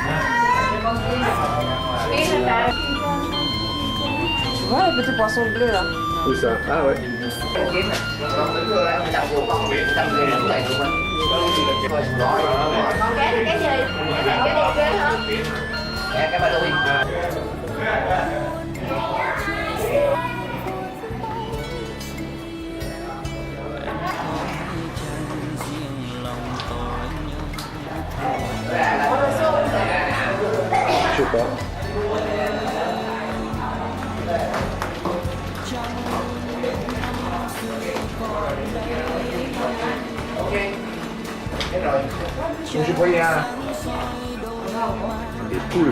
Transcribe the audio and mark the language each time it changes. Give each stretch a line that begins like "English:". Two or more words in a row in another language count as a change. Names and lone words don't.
French: Tu vois le petit poisson bleu là? Où ça? Ah ouais.
Vietnamese: Còn cái gì? Cái đẹp ghê hả? Cái ba đuôi.
French: Je sais pas. Je voyais des poules.